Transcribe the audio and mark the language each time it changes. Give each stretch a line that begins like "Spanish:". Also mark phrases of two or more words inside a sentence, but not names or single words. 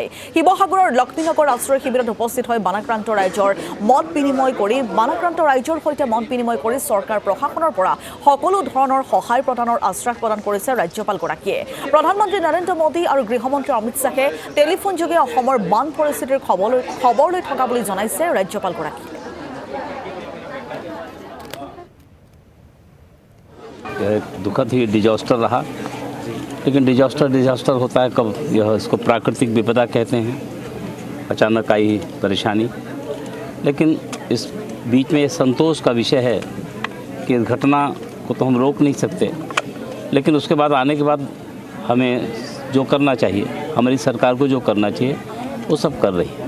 Assamese: শিৱসাগৰৰ লক্ষ্মীনগৰ আশ্ৰয় শিবিৰত উপস্থিত হৈ বানাক্ৰান্ত ৰাইজৰ মত বিনিময় কৰি চৰকাৰ প্ৰশাসনৰ পৰা সকলো ধৰণৰ সহায় প্ৰদানৰ আশ্বাস প্ৰদান কৰিছে ৰাজ্যপালগৰাকীয়ে। প্ৰধানমন্ত্ৰী নৰেন্দ্ৰ মোদী আৰু গৃহমন্ত্ৰী অমিত শ্বাহে টেলিফোনযোগে অসমৰ বান পৰিস্থিতিৰ খবৰ লৈ থকা বুলি জনাইছে ৰাজ্যপালগৰাকীয়ে।
Hindi: दुखद ही डिजास्टर रहा, लेकिन डिजास्टर होता है कब, यह इसको प्राकृतिक विपदा कहते हैं। अचानक आई परेशानी, लेकिन इस बीच में ये संतोष का विषय है कि इस घटना को तो हम रोक नहीं सकते, लेकिन उसके बाद आने के बाद हमें जो करना चाहिए, हमारी सरकार को जो करना चाहिए वो सब कर रही है।